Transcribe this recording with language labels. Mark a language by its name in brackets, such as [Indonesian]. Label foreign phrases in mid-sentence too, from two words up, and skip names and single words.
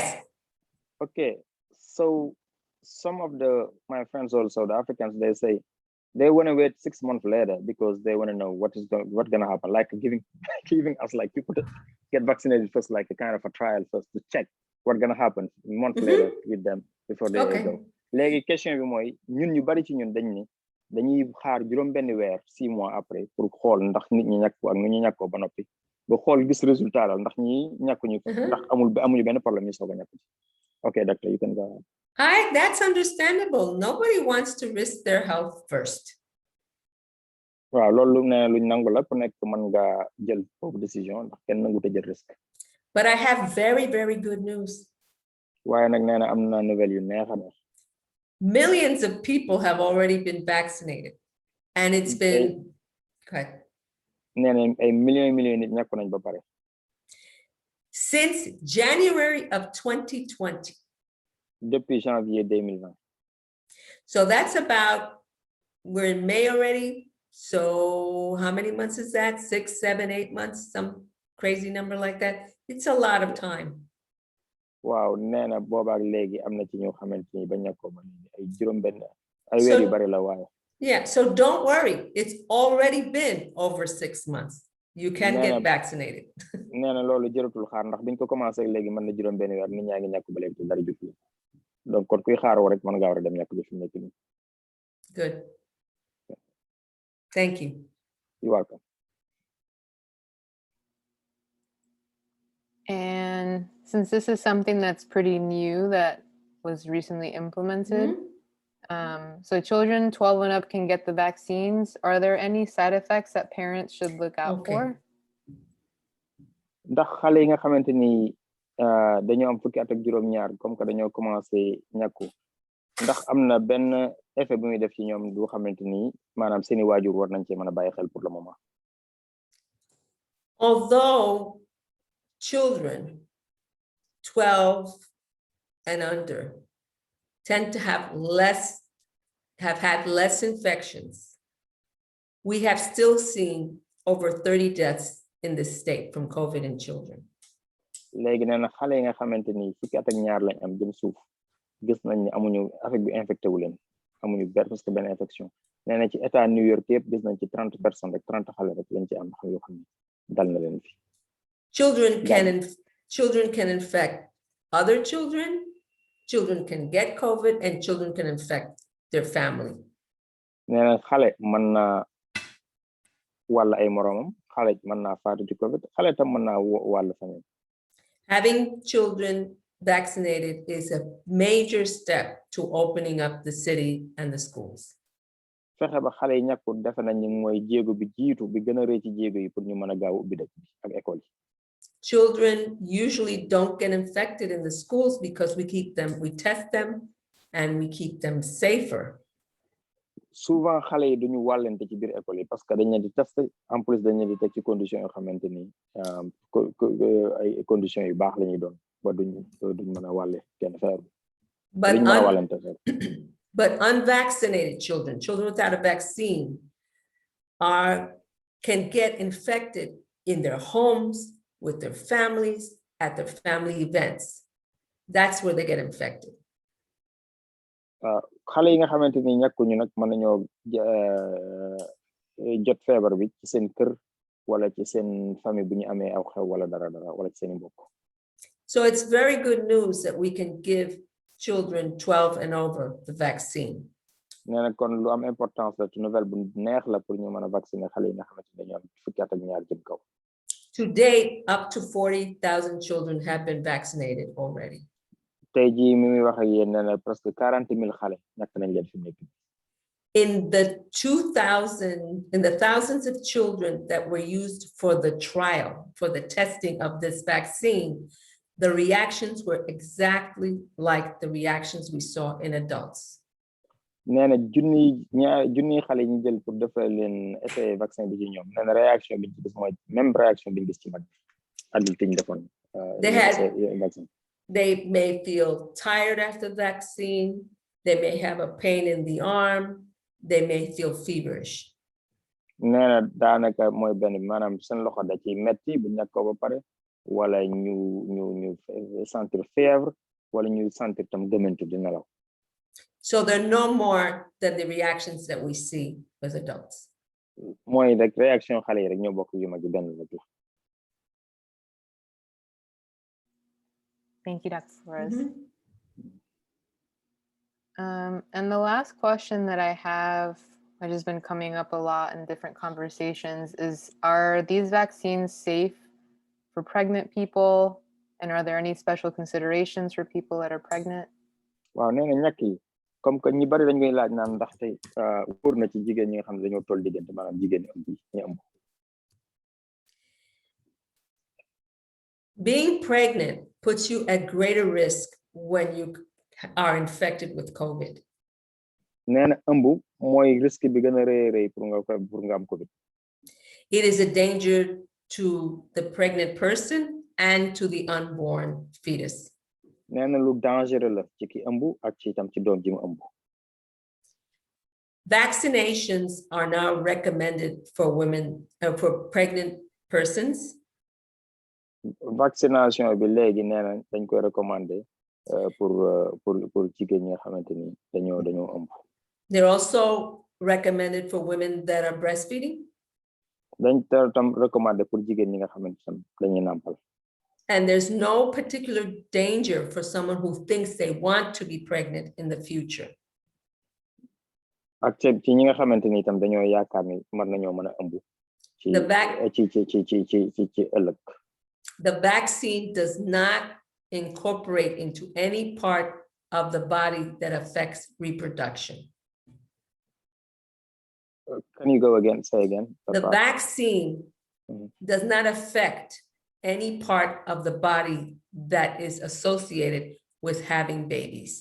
[English] Okay, so some of my friends also, the Africans, they say they want to wait 6 months later because they want to know what's going to happen, like giving us like people to get vaccinated first, like a kind of a trial first to check what's going to happen a month later with them before they go. [Wolof] Léegi question bi mooy ñun ñu bari ci ñun dañuy xaar juróom benn weer [French] 6 mois après [Wolof] pour xool ndax nit ñi ñàkk ak nu ñu ñàkkoo ba noppi ba xool gis résultat la ndax ñi ñàkkuñu ndax amuñu benn problème ñu soog a ñàkk ci. [English] Okay, doctor, you can go ahead. That's understandable. Nobody wants to risk their health first. [Wolof] Waaw loolu ne luñ nangu la ku nekk mën nga jël foofu décision ndax kenn nangu te jël risque. [English] But I have very, very good news. [Wolof] Waaye nag nee na am na nouvelle yu neex a neex. [English] Millions of people have already been vaccinated, and it's been okay. [Wolof] Nee na ay millions nit ñàkk nañ ba pare. [English] Since January of 2020. [French] Depuis janvier 2020. [English] So that's about, we're in May already. So how many months is that? 6, 7, 8 months, some crazy number like that. It's a lot of time. [Wolof] Wow, nee na boobaak léegi am na ci ñoo xamante ni bañ na ko ba ay juróom-benn ay weer yu bari la waaye. [English] Yeah, so don't worry. It's already been over 6 months. You can get vaccinated. [Wolof] nee na loolu jëratul xaar ndax biñ ko commencé léegi mën na juróom-benn weer nit ñaa ngi ñàkk ba léegi te dara jotul donc kon kuy xaaroo rek mën nga war a dem ñàkk bi fi mu nekk nii. [English] Good. Thank you. You're welcome. And since this is something that's pretty new that was recently implemented, so children 12 and up can get the vaccines. Are there any side effects that parents should look out for? [Wolof] Ndax xale yi nga xamante ni dañoo am fukki at ak juróom-ñaar [French] comme que [Wolof] dañoo commencé ñàkku ndax am na benn effet bu muy def ci ñoom du xamante ni maanaam seeni waajur war nañ cee mën a bàyyi xel [French] pour le moment. [English] Although children 12 and under tend to have had less infections, we have still seen over 30 deaths in this state from COVID in children. [Wolof] Léegi nee na xale yi nga xamante ni fukki at ak ñaar lañ am jëm suuf gis nañ ni amuñu affaire bi infecté wu leen amuñu [French] parce que [Wolof] benn infection nee na ci état New York yëpp gis nañ ci 30 personnes rek 30 xale rek lañ ci am xam yoo xam ne dal na leen fi. [English] Children can infect other children. Children can get COVID, and children can infect their family. [Wolof] Nee na xale mën na wàll ay moromam, xale mën na faatu ci COVID, xale tam mën na wàll famille. [English] Having children vaccinated is a major step to opening up the city and the schools. [Wolof] Fexe ba xale yi ñàkkul defe nañ ni mooy jéego bi jiitu bi gën a rëy ci jéego yi pour ñu mën a gaaw ubbi dëkk bi ak école yi. [English] Children usually don't get infected in the schools because we test them and we keep them safer. [Wolof] Souvent xale yi duñu wàllante ci biir école yi [French] parce que [Wolof] dañ leen di [French] tester en plus [Wolof] dañ leen di teg ci conditions yoo xamante ni ay conditions yu baax la ñuy doon ba duñ mën a wàlle kenn feebar [English] but unvaccinated children without a vaccine can get infected in their homes, with their families, at their family events. That's where they get infected. [Wolof] Xale yi nga xamante ni ñàkkuñu nag mën nañoo jot feebar bi ci seen kër wala ci seen famille bu ñu amee aw xew wala dara wala ci seen mbokk. [English] So it's very good news that we can give children 12 and over the vaccine. [Wolof] Nee na kon lu am importance la ci nouvelle bu neex la pour ñu mën a vacciner xale yi nga xamante ni dañoo am fukki at ak ñaar jëm kaw. [English] To date, up to 40,000 children have been vaccinated already. [Wolof] Tey jii mi muy wax ak yéen nee na presque 40,000 xale ñàkk nañ leen fi nekk. [English] In the thousands of children that were used for the trial, for the testing of this vaccine, the reactions were exactly like the reactions we saw in adults. [Wolof] Nee na junni xale ñu jël pour defal leen [French] essai vaccin [Wolof] bi ci ñoom nee na réaction bi ci gis mooy [French] même réaction [Wolof] bi ñu gis ci mag adulte ñu defoon [English] they may feel tired after the vaccine, they may have a pain in the arm, they may feel feverish. [Wolof] Nee na daanaka mooy benn maanaam seen loxo da ci metti bu ñàkk ko ba pare wala ñu [French] sentir fièvre [Wolof] wala ñu sentir tam gëmmentu di nelaw. [English] So they're no more than the reactions that we see with adults. [Wolof] Mooy rek réaction xale yi rek ñoo bokk yu mag yi benn rek la. [English] Thank you, Dr. Flores. And the last question that I have, which has been coming up a lot in different conversations, is are these vaccines safe for pregnant people? And are there any special considerations for people that are pregnant? [Wolof] Waaw nee na ñàkk yi [French] comme que [Wolof] ñi bari dañ koy laaj naan ndax tey wóor na ci jigéen ñi nga xam ne dañoo toll diggante maanaam jigéen ñi ëmb. [English] Being pregnant puts you at greater risk when you are infected with COVID. [Wolof] Nee na ëmb mooy risque bi gën a rëy pour nga am COVID. [English] It is a danger to the pregnant person and to the unborn fetus. [Wolof] Nee na lu dangereux la ci ki ëmb ak ci tam ci doom ji mu ëmb. [English] Vaccinations are now recommended for women, for pregnant persons. [Wolof] Vaccination bi léegi nee na dañ koy [French] recommander pour [Wolof] jigéen ñi nga xamante ni dañoo ëmb. [English] They're also recommended for women that are breastfeeding. [Wolof] Dañ tam [French] recommander pour [Wolof] jigéen ñi nga xamante ni dañuy nàmpal. [English] And there's no particular danger for someone who thinks they want to be pregnant in the future. [Wolof] Ak ci ñi nga xamante ni itam dañoo yaakaar ni mën nañoo mën a ëmb ci ëllëg. [English] The vaccine does not incorporate into any part of the body that affects reproduction. Can you go again? Say again. The vaccine does not affect any part of the body that is associated with having babies.